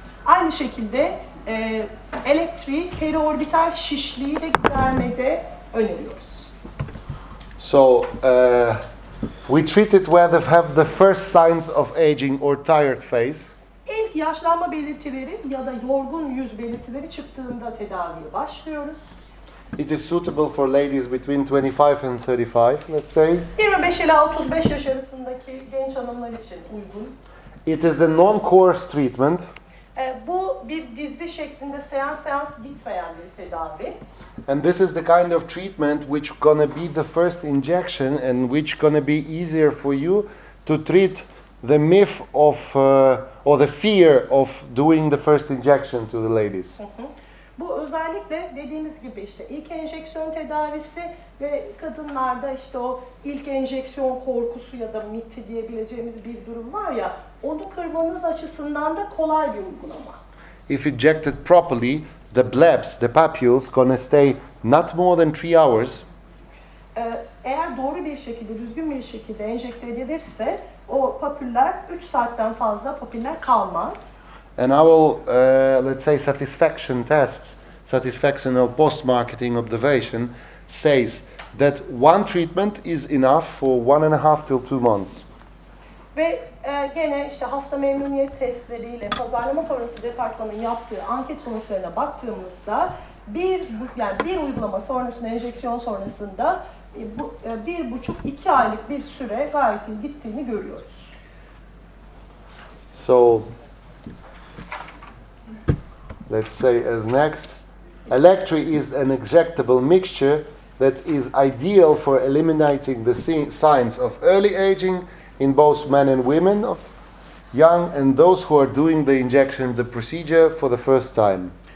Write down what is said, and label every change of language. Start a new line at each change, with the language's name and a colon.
Turkish: Aynı şekilde Electri periorbital şişliği de gidermede öneriyoruz.
English: So we treat it where they have the first signs of aging or tired face.
Turkish: İlk yaşlanma belirtileri ya da yorgun yüz belirtileri çıktığında tedaviye başlıyoruz.
English: It is suitable for ladies between 25 and 35, let's say.
Turkish: 25 ila 35 yaş arasındaki genç hanımlar için uygun.
English: It is a non-course treatment.
Turkish: Bu bir dizi şeklinde seans gitmeyen bir tedavi.
English: And this is the kind of treatment which gonna be the first injection and which gonna be easier for you to treat the myth of or the fear of doing the first injection to the ladies.
Turkish: Bu özellikle dediğimiz gibi işte ilk enjeksiyon tedavisi ve kadınlarda işte o ilk enjeksiyon korkusu ya da miti diyebileceğimiz bir durum var ya, onu kırmanız açısından da kolay bir uygulama.
English: If injected properly, the blebs, the papules, gonna stay not more than 3 hours.
Turkish: Eğer doğru bir şekilde, düzgün bir şekilde enjekte edilirse o papüller 3 saatten fazla papüller kalmaz.
English: And our, let's say, satisfaction tests, satisfactional post-marketing observation says that one treatment is enough for 1.5 till 2 months.
Turkish: Ve gene işte hasta memnuniyet testleriyle pazarlama sonrası departmanın yaptığı anket sonuçlarına baktığımızda bir uygulama sonrasında, enjeksiyon sonrasında 1,5-2 aylık bir süre gayet iyi gittiğini görüyoruz.
English: So, let's say as next, Electri is an injectable mixture that is ideal for eliminating the signs of early aging in both men and women of young and those who are doing the injection, the procedure for the first time.